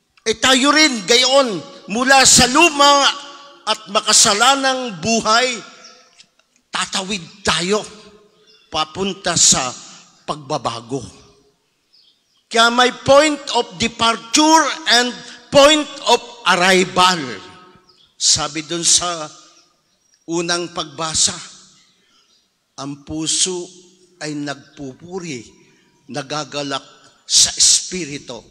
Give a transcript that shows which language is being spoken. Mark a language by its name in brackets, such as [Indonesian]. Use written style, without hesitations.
[Filipino] Tayo rin gayon mula sa luma at makasalanang buhay, tatawid tayo papunta sa pagbabago. [English] Kaya may point of departure and point of arrival. [Filipino] Sabi dun sa unang pagbasa, ang puso ay nagpupuri, nagagalak sa Espiritu.